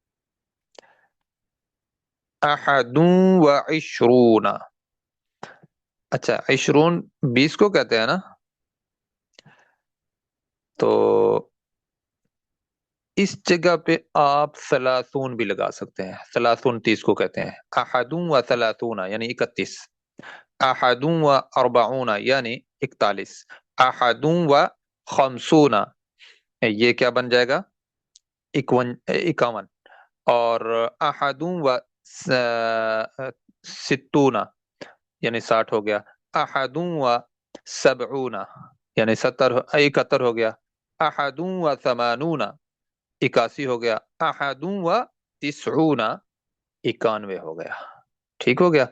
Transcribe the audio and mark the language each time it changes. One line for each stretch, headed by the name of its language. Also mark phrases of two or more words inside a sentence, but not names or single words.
Arabic: احد و عشرون،
Urdu: اچھا 20 20 کو کہتے ہیں نا، تو اس جگہ پہ آپ ثلاثون بھی لگا سکتے ہیں، ثلاثون 30 کو کہتے ہیں،
Arabic: احد و ثلاثون
Urdu: یعنی 31،
Arabic: احد و اربعون
Urdu: یعنی 41،
Arabic: احد و خمسون
Urdu: یہ کیا بن جائے گا؟ 51، اور
Arabic: احد و ستون
Urdu: یعنی 60 ہو گیا،
Arabic: احد و سبعون
Urdu: یعنی 71 ہو گیا،
Arabic: احد و ثمانون
Urdu: 81 ہو گیا،
Arabic: احد و تسعون
Urdu: 91 ہو گیا، ٹھیک ہو گیا۔